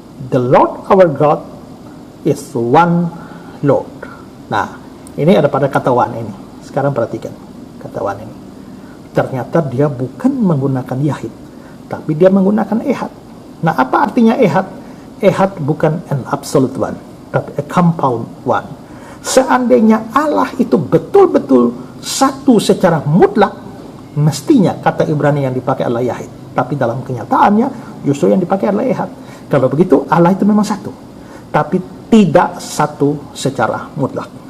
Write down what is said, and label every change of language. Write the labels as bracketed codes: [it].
[en] The Lord our God is one Lord. [id] Nah, ini ada pada kata one ini. Sekarang perhatikan kata one ini. Ternyata dia bukan menggunakan Yahid, tapi dia menggunakan Ehad. Nah, apa artinya Ehad? [en] Ehad [id] bukan [en] an absolute one, [id] tapi [en] a compound one. [id] Seandainya Allah itu betul-betul satu secara mutlak, mestinya kata Ibrani yang dipakai adalah Yahid. Tapi dalam kenyataannya justru yang dipakai adalah Ehad. Kalau begitu Allah itu memang satu, tapi tidak satu secara mutlak.